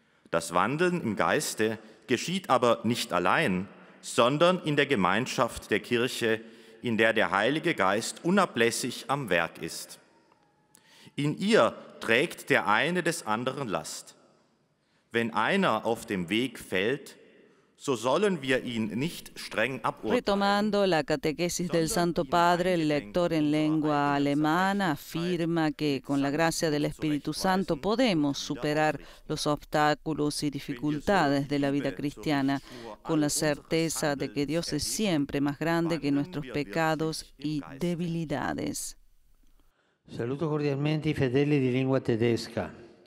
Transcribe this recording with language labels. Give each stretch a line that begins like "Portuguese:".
German: Das Wandeln im Geiste geschieht aber nicht allein, sondern in der Gemeinschaft der Kirche, in der der Heilige Geist unablässig am Werk ist. In ihr trägt der eine des anderen Last. Wenn einer auf dem Weg fällt, so sollen wir ihn nicht streng aburteilen.
Spanish: Retomando la catequesis del Santo Padre, el lector en lengua alemana afirma que con la gracia del Espíritu Santo podemos superar los obstáculos y dificultades de la vida cristiana con la certeza de que Dios es siempre más grande que nuestros pecados y debilidades.
Italian: Saluto cordialmente i fedeli di lingua tedesca.